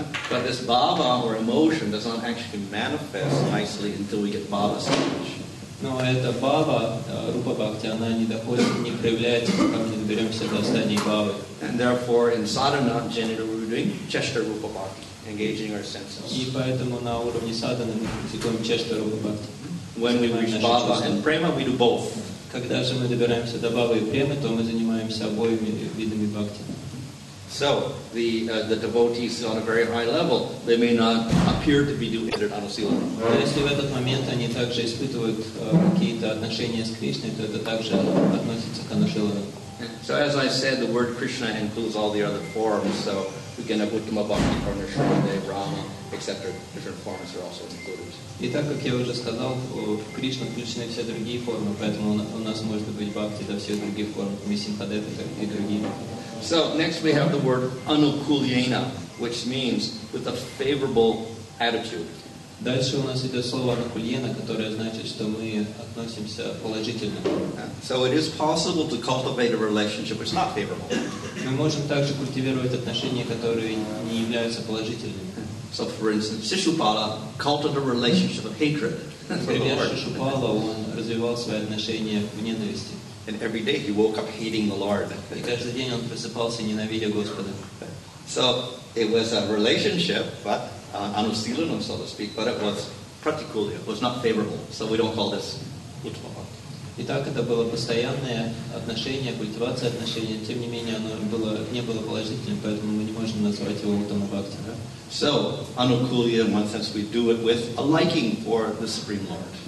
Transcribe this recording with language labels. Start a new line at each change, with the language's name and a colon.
English: But this bhava or emotion does not actually manifest nicely until we get bhava stage.
Russian: Но эта бхава, рупа бхакти, она не доходит, не проявляется, пока мы не доберемся до стадии бхавы.
English: And therefore, in sadhana, generally we're doing cheshta rupa bhakti, engaging our senses.
Russian: И поэтому на уровне садханы мы практикуем чешта рупа бхакти.
English: When we reach bhava and prema, we do both.
Russian: Когда же мы добираемся до бхавы и премы, то мы занимаемся обоими видами бхакти.
English: So the devotees on a very high level, they may not appear to be doing it anusilana.
Russian: Но если в этот момент они также испытывают какие-то отношения с Кришной, то это также относится к анушилану.
English: So as I said, the word Krishna includes all the other forms. So we can have Uttama Bhakti, Karnashrama, Rama, etc. Different forms are also included.
Russian: И так как я уже сказал, в Кришну включены все другие формы, поэтому у нас может быть бхакти до всех других форм, Мисимхадета и другие.
English: So next we have the word anukulyena, which means with a favorable attitude.
Russian: Дальше у нас идет слово анукульена, которое значит, что мы относимся положительно.
English: So it is possible to cultivate a relationship which is not favorable.
Russian: Мы можем также культивировать отношения, которые не являются положительными.
English: So for instance, Shishupala cultivated a relationship of hatred.
Russian: Например, Шишупала, он развивал свои отношения в ненависти.
English: And every day he woke up hating the Lord.
Russian: И каждый день он просыпался, ненавидя Господа.
English: So it was a relationship, but anusilanam, so to speak, but it was pratikulya. It was not favorable. So we don't call this uttama bhakti.
Russian: Итак, это было постоянное отношение, культивация отношений. Тем не менее, оно не было положительным, поэтому мы не можем назвать его уттама бхакти.
English: So anukulya, in one sense, we do it with a liking for the Supreme Lord.